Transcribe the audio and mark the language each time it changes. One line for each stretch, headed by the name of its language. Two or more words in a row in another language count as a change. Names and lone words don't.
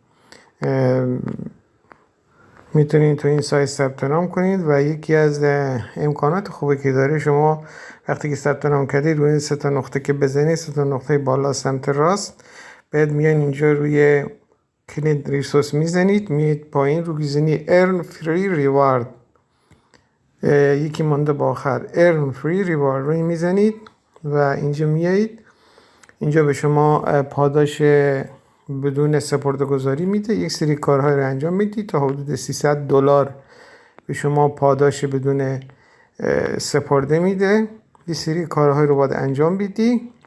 Persian: میتونید تو این سایت ثبت نام کنید و یکی از امکانات خوبی که داره، شما وقتی که ثبت نام کردید روی این سه تا نقطه که بزنید، سه تا نقطه بالا سمت راست، بعد میان اینجا روی کلید ریسورس میزنید، میید پایین رو میزنید
English: earn free reward،
Persian: یکی مانده با آخر
English: earn free reward
Persian: روی میزنید و اینجا میایید، اینجا به شما پاداش بدون سپرده‌گذاری میده. یک سری کارهای رو انجام میدید تا حدود $300 به شما پاداش بدون سپرده میده. یک سری کارهای رو باید انجام بدی